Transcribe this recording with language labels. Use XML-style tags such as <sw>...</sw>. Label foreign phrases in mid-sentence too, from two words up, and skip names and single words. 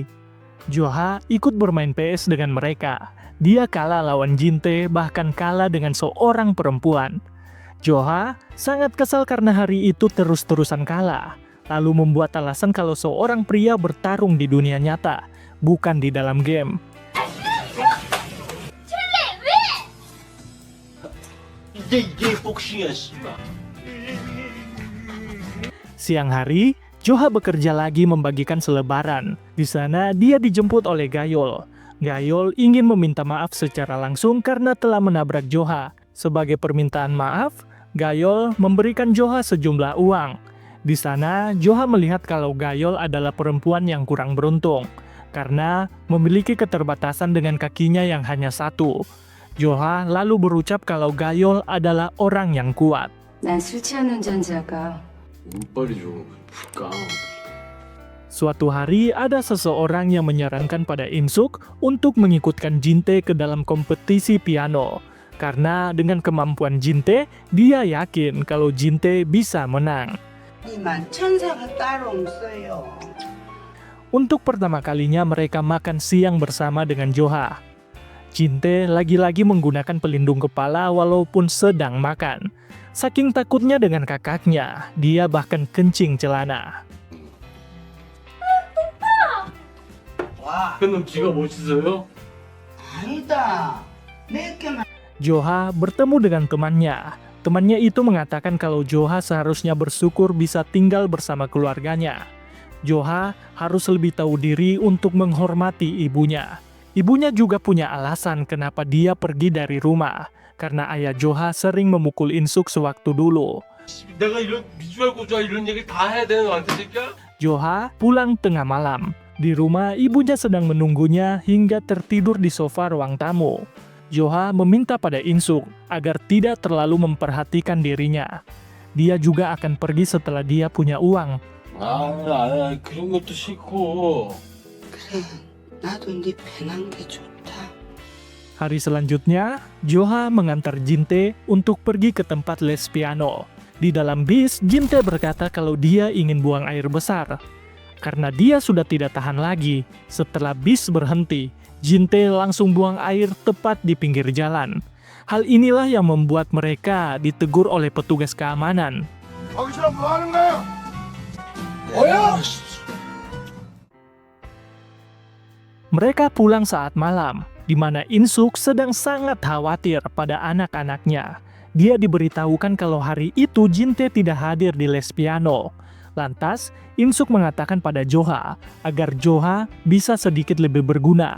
<id>Joha ikut bermain PS dengan mereka. Dia kalah lawan Jin-tae, bahkan kalah dengan seorang perempuan. Joha sangat kesal karena hari itu terus-terusan kalah, lalu membuat alasan kalau seorang pria bertarung di dunia nyata, bukan di dalam game.</id> <ko>이게 복싱이야, 씨발.</ko> <id>Siang hari, Joha bekerja lagi membagikan selebaran. Di sana, dia dijemput oleh Gayol. Gayol ingin meminta maaf secara langsung karena telah menabrak Joha. Sebagai permintaan maaf, Gayol memberikan Joha sejumlah uang. Di sana, Joha melihat kalau Gayol adalah perempuan yang kurang beruntung. karena memiliki keterbatasan dengan kakinya yang hanya satu. Joha lalu berucap kalau Gayol adalah orang yang kuat.</id> <ko>난 술 취한 운전자가 운빨이 좀 불까?</ko> <id>Suatu hari ada seseorang yang menyarankan pada Insuk untuk mengikutkan Jin-tae ke dalam kompetisi piano. Karena dengan kemampuan Jin-tae, dia yakin kalau Jin-tae bisa menang.</id> <ko>이만 천사가 따로 없어요.</ko> <id>Untuk pertama kalinya mereka makan siang bersama dengan Joha. Jin-tae lagi-lagi menggunakan pelindung kepala walaupun sedang makan. Saking takutnya dengan kakaknya, dia bahkan kencing celana.</id> <ko>와, 그놈 지가 멋있어요? 아니다. 몇 개만.</ko> <id>Joha bertemu dengan temannya. Temannya itu mengatakan kalau Joha seharusnya bersyukur bisa tinggal bersama keluarganya. Joha harus lebih tahu diri untuk menghormati ibunya. Ibunya juga punya alasan kenapa dia pergi dari rumah. Karena ayah Joha sering memukul Insuk sewaktu dulu.</id> <ko>내가 이런 미주알 고주알 이런 얘기 다 해야 되는 너한테 새끼야?</ko> <id>Joha pulang tengah malam. Di rumah, ibunya sedang menunggunya hingga tertidur di sofa ruang tamu. Joha meminta pada Insuk agar tidak terlalu memperhatikan dirinya. Dia juga akan pergi setelah dia punya uang.</id> <ko>그런 것도 싫고. 그래, 나도 네 배난 게 좋다.</ko> <id>Hari selanjutnya, Joha mengantar Jin-tae untuk pergi ke tempat les piano. Di dalam bis, Jin-tae berkata kalau dia ingin buang air besar. Karena dia sudah tidak tahan lagi, setelah bis berhenti, Jin-tae langsung buang air tepat di pinggir jalan. Hal inilah yang membuat mereka ditegur oleh petugas keamanan.</id> <ko>거기서 뭐 하는 거야? 뭐야?</ko> <id>Mereka pulang saat malam, di mana Insuk sedang sangat khawatir pada anak-anaknya. Dia diberitahukan kalau hari itu Jin-tae tidak hadir di les piano. Lantas, Insuk mengatakan pada Joha agar Joha bisa sedikit lebih berguna.</id>